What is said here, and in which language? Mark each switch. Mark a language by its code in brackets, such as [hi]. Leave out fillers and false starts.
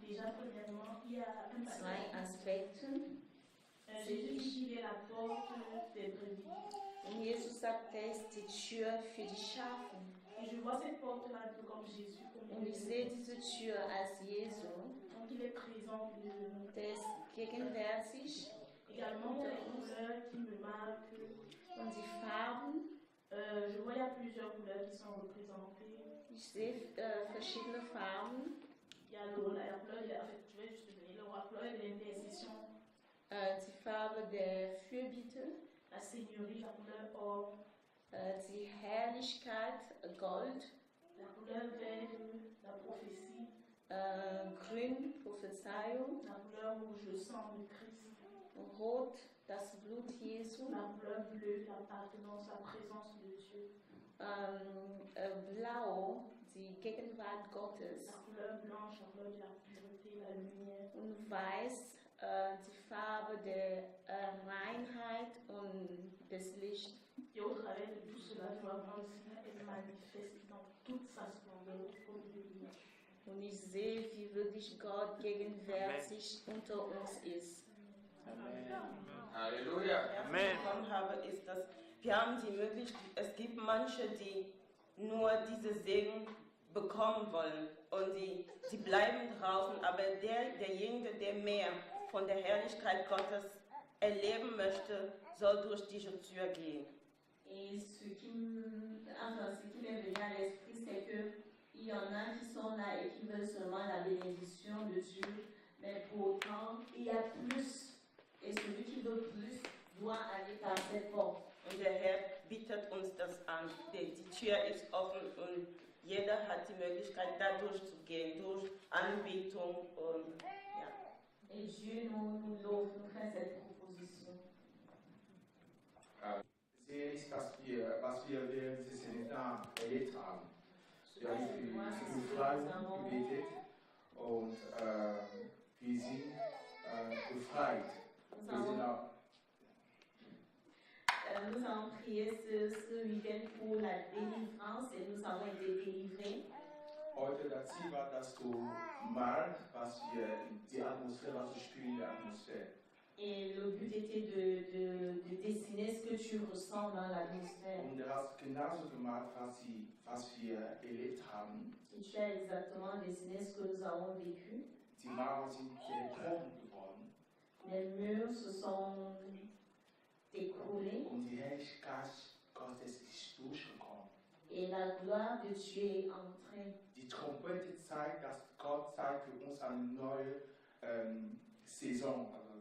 [fr] Déjà, premièrement, il y a un [de] Zwei Aspekte. [fr] Jésus dit qu'il est la porte des brebis. [de] Und Jesus sagt, er ist die Tür für die Schafe. [fr] Et je vois cette porte-là un peu comme Jésus. [de] Und ich sehe diese Tür als Jesu. [fr] Donc il est présent. [de] Der ist gegenwärtig. [fr] Également, il y a les couleurs qui me marquent. [de] Und die Farben. [fr] Je vois il y a plusieurs couleurs qui sont représentées. [de] Ich sehe verschiedene Farben. [fr] Il y a la couleur, je vais juste donner la couleur de l'intercession. [de] Die Farbe der Fürbitte. [fr] La Seigneurie, la couleur or. [de] Die Herrlichkeit, Gold. [fr] La couleur verte, la prophétie. [de] Grün, Prophezeiung. [fr] La couleur rouge, le sang de Christ. [de] Rot, das Blut Jesu. [fr] La couleur bleue, l'appartenance, la présence de Dieu. [de] Blau, die Gegenwart Gottes. [fr] La couleur blanche, la couleur de la pureté, la lumière. [de] Und weiß, die Farbe der Reinheit und des Lichts. [fr] Et au travers de tout cela, je vois vraiment le Seigneur est manifeste dans toute sa splendeur comme de lumière. [de] Und ich sehe, wie wirklich Gott gegenwärtig unter uns ist. Halleluja. Amen. Was habe, ist, dass wir haben die Möglichkeit, es gibt manche, die nur diese Segen bekommen wollen und die bleiben draußen, aber derjenige, der mehr von der Herrlichkeit Gottes erleben möchte, soll durch diese Tür gehen. [fr] Et ce qui m'est venu à l'esprit, c'est qu'il y en a qui sont là et qui veulent seulement la bénédiction de Dieu, mais pour autant, il y a plus. Et celui qui veut plus doit aller par cette porte. [de] Und der Herr bietet uns das an. Die Tür ist offen und jeder hat die Möglichkeit, da durchzugehen, durch Anbetung und ja. [fr] Et Dieu nous fait cette proposition. [de] Sehe ich, was wir während dieses Seminars erlebt haben. Wir haben für die Befreiung gebetet und wir sind befreit. [fr] Nous avons prié ce week-end pour la délivrance et nous avons été délivrés. [de] Heute das Ziel war, dass du mal, was wir die Atmosphäre, was du spürst in der Atmosphäre. [fr] Et le but était de dessiner ce que tu ressens dans l'atmosphère. [de] Und du hast genauso gemacht, was wir erlebt haben. [fr] Et tu as exactement dessiné ce que nous avons vécu. [de] Die Mauern sind gebrochen geworden. [fr] Les murs se sont écroulés. [de] Und die Herrlichkeit Gottes ist durchgekommen. [fr] Et la gloire de Dieu est entrée. [de] Die Trompete zeigt, dass Gott zeigt für uns eine neue Saison.